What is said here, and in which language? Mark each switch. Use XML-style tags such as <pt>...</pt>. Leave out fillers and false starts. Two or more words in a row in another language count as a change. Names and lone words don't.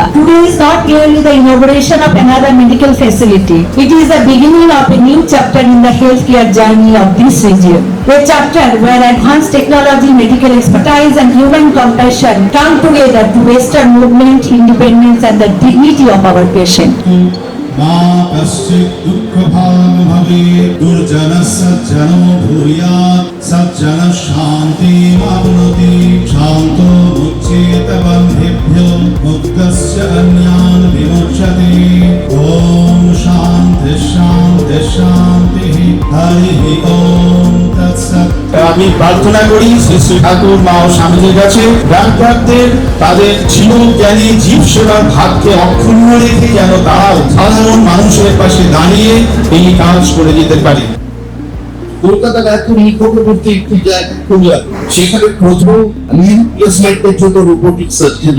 <en>Today is not merely the inauguration of another medical facility. It is the beginning of a new chapter in the healthcare journey of this region. A chapter where advanced technology, medical expertise and human compassion come together to restore movement, independence and the dignity of our patient.</en> <sa>सज्जन शांति आप्नोति शांतो मुच्येत बन्धेभ्यो मुक्तस्य अन्यान् विमुच्यते ओम शांति शांति शांति हरि ओम तत्सत्।</sa> <bn>আমি প্রার্থনা করি শ্রী শ্রী ঠাকুর মা ও স্বামীজির কাছে গ্রামপ্রান্তের তাদের জীবজ্ঞানী জীব সেবার ভাবকে অক্ষুণ্ণ রেখে যেন তারাও সাধারণ মানুষের পাশে দাঁড়িয়ে এই কাজ করে যেতে পারে। কলকাতার এখন নিকটবর্তী একটি জায়গা খুঁজে সেখানে প্রথম রিপ্লেসমেন্টের জন্য</bn> <en>robotic surgery.</en>